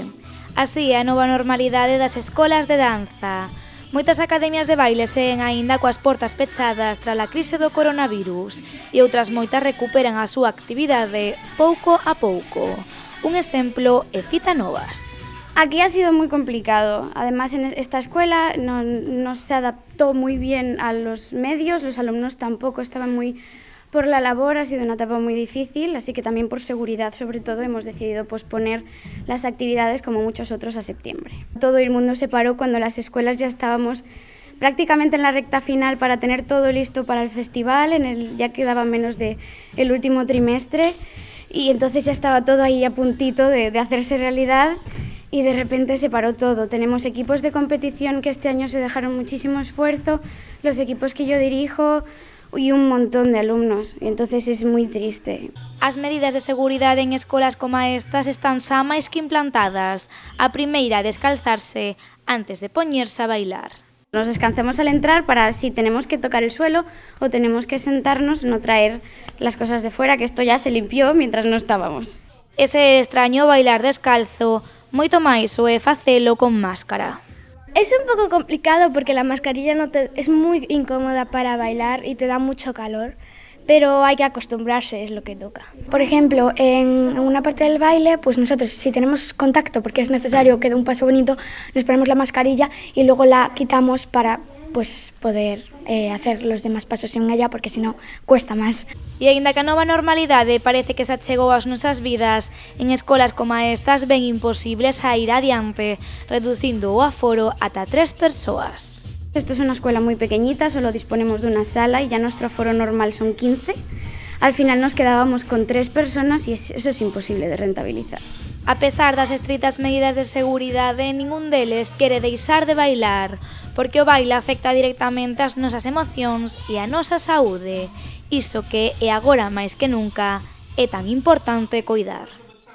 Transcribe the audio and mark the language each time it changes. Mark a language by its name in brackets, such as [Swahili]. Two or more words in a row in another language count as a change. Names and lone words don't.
[Galician] Así é a nova normalidade das escolas de danza. Moitas academias de baile seguen aínda coas portas pechadas tras a crise do coronavirus e outras moitas recuperan a súa actividade pouco a pouco. Un exemplo é Fita Novas. [Spanish] Aquí ha sido muy complicado. Además, en esta escuela no se adaptó muy bien a los medios, los alumnos tampoco estaban muy por la labor, ha sido una etapa muy difícil, así que también por seguridad, sobre todo, hemos decidido posponer las actividades, como muchos otros, a septiembre. Todo el mundo se paró cuando las escuelas ya estábamos prácticamente en la recta final para tener todo listo para el festival, ya quedaba menos del último trimestre, y entonces ya estaba todo ahí a puntito de hacerse realidad. Y de repente se paró todo. Tenemos equipos de competición que este año se dejaron muchísimo esfuerzo, los equipos que yo dirijo y un montón de alumnos. Entonces es muy triste. [Galician] As medidas de seguridade en escolas como estas están xa máis que implantadas. A primeira, descalzarse antes de poñerse a bailar. [Spanish] Nos descansamos al entrar para si tenemos que tocar el suelo o tenemos que sentarnos, no traer las cosas de fuera, que esto ya se limpió mientras no estábamos. [Galician] Ese extraño bailar descalzo, moito máis o é facelo con máscara. [Spanish] Es un poco complicado porque la mascarilla es muy incómoda para bailar y te da mucho calor, pero hay que acostumbrarse, es lo que toca. Por ejemplo, en una parte del baile, pues nosotros si tenemos contacto porque es necesario que dé un paso bonito, nos ponemos la mascarilla y luego la quitamos para pues poder hacer los demás pasos en ella, porque si no cuesta máis. [Galician] E aínda que a nova normalidade parece que se achegou ás nosas vidas, en escolas como estas ven imposibles a ir adiante, reducindo o aforo ata 3 persoas. [Spanish] Esto es una escuela muy pequeñita, solo disponemos de una sala y ya nuestro aforo normal son 15. Al final nos quedábamos con 3 personas y eso es imposible de rentabilizar. [Galician] A pesar das estritas medidas de seguridade, ningún deles quere deixar de bailar, porque o baile afecta directamente as nosas emocións e a nosa saúde. Iso que é agora máis que nunca é tan importante coidar.